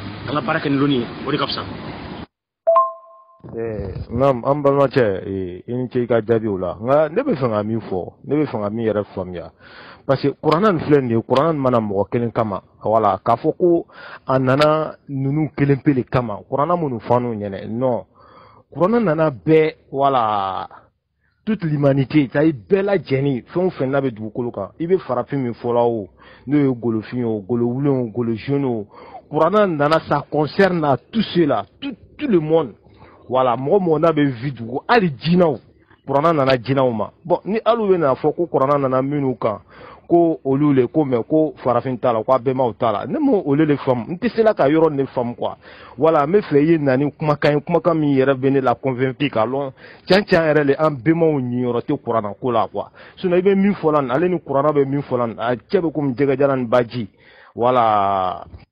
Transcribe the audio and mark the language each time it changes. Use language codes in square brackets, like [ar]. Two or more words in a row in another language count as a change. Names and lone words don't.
[bm] Naam, an balimakɛ i ni ce i ka jaabiw la nka ne bɛ fɛ ka min fɔ ne bɛ fɛ ka min yɛrɛ faamuya parce que kuranna nin filɛ nin ye kuranna nin mana mɔgɔ kelen kama wala k'a fɔ ko a nana ninnu kelen pe de kama kuranna minnu fanu ɲɛnɛ non kuranna nana bɛɛ wala [fr] toute l'humanité c'est à dire [bm] bɛɛ lajɛlen fɛn o fɛn n'a bɛ dugukolo kan i bɛ farafin min fɔla o n'o ye golofin o golowulen o golojeunes o kuranna nana [fr] ça concerne à tous ceux-là tout le monde. [bm] Voilà, mɔgɔ n'a bɛ vi dugu hali jinɛw kuranna nana jinɛw ma bon ni alu bɛ na fɔ ko kuranna nana minnu kan ko olu le ko mais ko farafin t'a la ko a bɛnbaw t'a la ne m'o olu le faamu n tɛ se la ka yɔrɔ ne faamu [fr] quoi voilà [bm] n bɛ fɛ i ye na ni kumakan min yɛrɛ bɛ ne la convaincu k'a lɔn tiɲɛ yɛrɛ le an bɛnbaw niyɔrɔ tɛ kuranna ko la quoi sinon i bɛ min fɔ la nin ale ni kuranna bɛ min fɔ la nin a cɛ bɛ komi jɛgɛjalan ni baji voilà.